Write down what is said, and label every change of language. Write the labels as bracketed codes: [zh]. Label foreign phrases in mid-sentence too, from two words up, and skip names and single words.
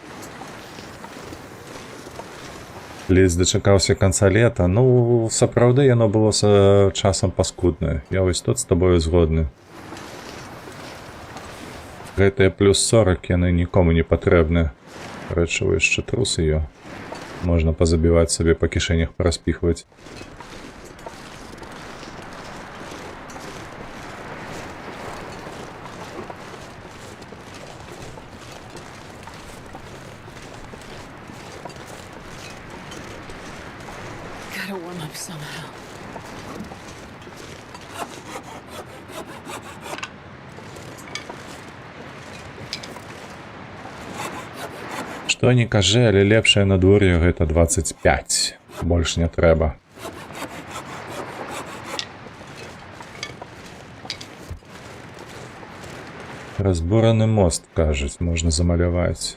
[be] Ледзь дачакаўся канца лета, сапраўды яно было часам паскуднае. Я вось тут з табою згодны. Гэтыя плюс 40 яны нікому не патрэбны. Рэчыва яшчэ трусы ё. Можна пазабіваць сабе па кішэнях, параспіхваць. [en] Gotta warm up somehow. [be] Што не кажы, але лепшае надвор'е гэта 25. Больш не трэба. Разбураны мост, кажуць, можна замаляваць.